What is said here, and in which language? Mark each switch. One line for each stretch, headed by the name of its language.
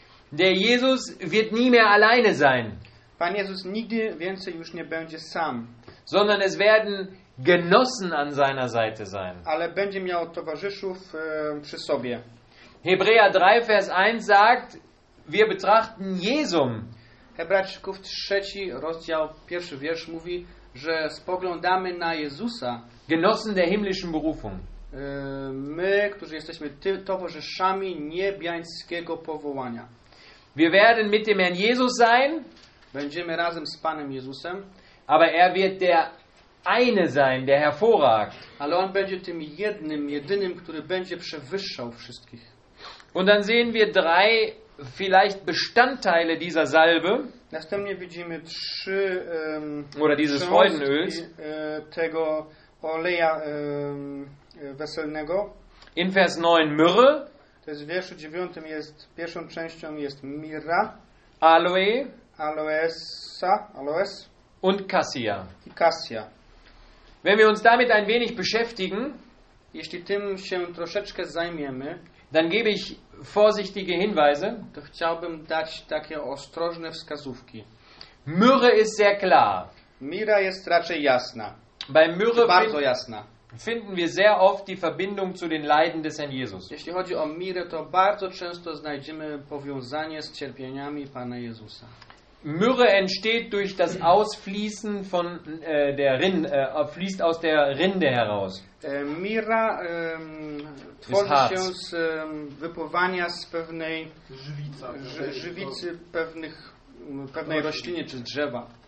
German: Der Jesus wird nie mehr alleine sein.
Polish: Pan Jezus nigdy więcej już nie będzie sam.
German: Sondern es werden Genossen an seiner Seite sein.
Polish: Ale będzie miał towarzyszów przy sobie.
German: Hebräer 3, Vers 1 sagt, wir betrachten Jesum.
Polish: Hebrajczyków 3, rozdział 1, wiersz mówi, że spoglądamy na Jezusa.
German: Genossen der himmlischen Berufung.
Polish: My, którzy jesteśmy towarzyszami niebiańskiego powołania.
German: Wir werden mit dem Herrn Jesus sein.
Polish: Będziemy razem z Panem Jezusem.
German: Aber er wird der eine sein, der hervorragt.
Polish: Ale on będzie tym jedynym, który będzie przewyższał wszystkich.
German: Und dann sehen wir drei vielleicht Bestandteile dieser Salbe.
Polish: Następnie widzimy trzy
German: oder dieses Freudenöls.
Polish: Tego oleja weselnego.
German: In Vers 9 Myrrhe.
Polish: To jest w wierszu 9 jest, pierwszą częścią jest Myrra.
German: Aloe.
Polish: Aloesa. Aloes.
German: Und Cassia.
Polish: Cassia.
German: Wenn wir uns damit ein wenig beschäftigen,
Polish: jeśli tym się troszeczkę zajmiemy,
German: dann gebe ich vorsichtige Hinweise.
Polish: To chciałbym dać takie ostrożne wskazówki.
German: Myrrhe ist sehr klar.
Polish: Myrra jest raczej jasna.
German: Bei Myrrhe
Polish: bardzo jasna.
German: Finden wir sehr oft die Verbindung zu den Leiden des Herrn Jesus.
Polish: Jeśli chodzi o Myrrhe, to bardzo często znajdziemy powiązanie z cierpieniami Pana Jezusa.
German: Myrrhe entsteht durch das Ausfließen von der Rinde, fließt aus der Rinde heraus.
Polish: Myrra tworzy się z wypływania z pewnej żywicy pewnej rośliny czy drzewa.